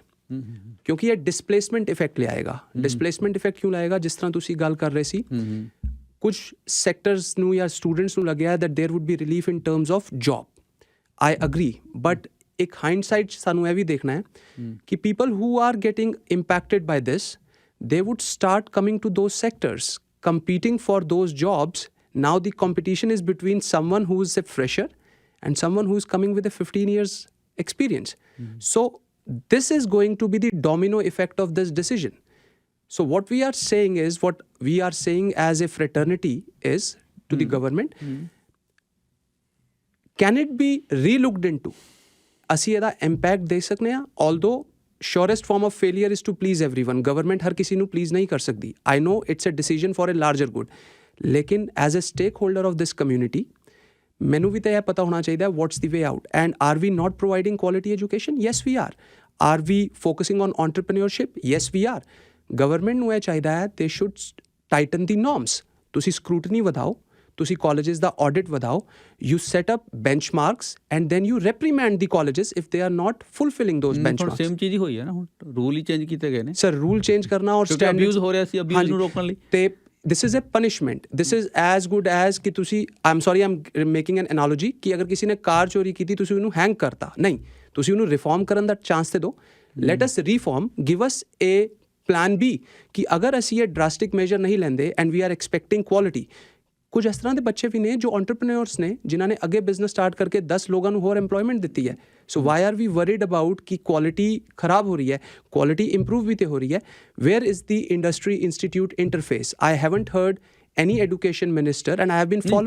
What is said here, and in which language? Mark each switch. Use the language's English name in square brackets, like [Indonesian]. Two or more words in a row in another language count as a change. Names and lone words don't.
[Punjabi] ਕਿਉਂਕਿ ਇਹ [English] displacement effect [Punjabi] ਲਿਆਏਗਾ। [English] displacement effect [Punjabi] ਕਿਉਂ ਲਾਏਗਾ? ਜਿਸ ਤਰ੍ਹਾਂ ਤੁਸੀਂ ਗੱਲ ਕਰ ਰਹੇ ਸੀ, ਕੁਝ ਸੈਕਟਰਸ ਨੂੰ ਜਾਂ ਸਟੂਡੈਂਟਸ ਨੂੰ ਲੱਗਿਆ [English] that there would be relief in terms of job. I agree, but ਇੱਕ ਹਾਈਂਡਸਾਈਟ [Punjabi] ਸਾਨੂੰ ਇਹ ਵੀ ਦੇਖਣਾ ਹੈ ਕਿ [English] people who are getting impacted by this, they would start coming to those sectors, competing for those jobs. Now the competition is between someone who is a fresher and someone who is coming with a 15 years experience. So this is going to be the domino effect of this decision. So what we are saying is, what we are saying as a fraternity is to the government, can it be re-looked into? [Punjabi] ਅਸੀਂ ਇਹਦਾ ਇੰਪੈਕਟ ਦੇ ਸਕਦੇ ਹਾਂ, [English] although surest form of failure is to please everyone. [Punjabi] Government ਹਰ ਕਿਸੇ ਨੂੰ please ਨਹੀਂ ਕਰ ਸਕਦੀ. [English] I know it's a decision for a larger good. ਲੇਕਿਨ as a stakeholder of this community, [Punjabi] ਮੈਨੂੰ ਵੀ ਤਾਂ ਇਹ ਪਤਾ ਹੋਣਾ ਚਾਹੀਦਾ [English] what's the way out, and are we not providing quality education? Yes we are we focusing on entrepreneurship? Yes we are. Government [Punjabi] ਨੂੰ ਇਹ ਚਾਹੀਦਾ ਹੈ [English] they should tighten the norms. [Punjabi] ਤੁਸੀਂ scrutiny ਵਧਾਓ, ਤੁਸੀਂ colleges ਦਾ audit ਵਧਾਓ, [English] you set up benchmarks and then you reprimand the colleges if they are not fulfilling those benchmarks. [Punjabi] ਸੇਮ ਚੀਜ਼ ਹੀ ਹੋਈ ਹੈ ਨਾ, ਹੁਣ ਰੂਲ ਹੀ ਚੇਂਜ ਕੀਤੇ ਗਏ ਨੇ ਸਰ [English] rule change [Punjabi] ਕਰਨਾ ਔਰ [English] standards abuse [Punjabi] ਹੋ ਰਿਹਾ ਸੀ, ਅਬਿਊਜ਼ ਨੂੰ ਰੋਕਣ ਲਈ ਤੇ [English] this is a punishment. This is as good as [Punjabi] ਕਿ ਤੁਸੀਂ [English] I'm sorry I'm making an analogy [Punjabi] ਕਿ ਅਗਰ ਕਿਸੇ ਨੇ ਕਾਰ ਚੋਰੀ ਕੀਤੀ ਤੁਸੀਂ ਉਹਨੂੰ ਹੈਂਗ ਕਰਤਾ, ਨਹੀਂ ਤੁਸੀਂ ਉਹਨੂੰ ਰਿਫਾਰਮ ਕਰਨ ਦਾ ਚਾਂਸ ਤੇ ਦਿਓ. [English] Let us reform, give us a plan B [Punjabi] ਕਿ ਅਗਰ ਅਸੀਂ ਇਹ ਡਰਾਸਟਿਕ ਮੇਜਰ ਨਹੀਂ ਲੈਂਦੇ [English] and we are expecting quality. [Punjabi] ਕੁਝ ਇਸ ਤਰ੍ਹਾਂ ਦੇ ਬੱਚੇ ਵੀ ਨੇ ਜੋ ਐਂਟਰਪ੍ਰੈਨਿਓਰਸ ਨੇ ਜਿਨ੍ਹਾਂ ਨੇ ਅੱਗੇ ਬਿਜ਼ਨਸ ਸਟਾਰਟ ਕਰਕੇ 10 ਲੋਕਾਂ ਨੂੰ ਹੋਰ ਐਮਪਲੋਇਮੈਂਟ ਦਿੱਤੀ ਹੈ. [English] so why are we worried about [Punjabi] ਕਿ ਕੁਆਲਿਟੀ ਖਰਾਬ ਹੋ ਰਹੀ ਹੈ, [English] quality improve [Punjabi] ਵੀ ਤੇ ਹੋ ਰਹੀ ਹੈ. [English] Where is the industry institute interface? I haven't heard any education minister and I have been following.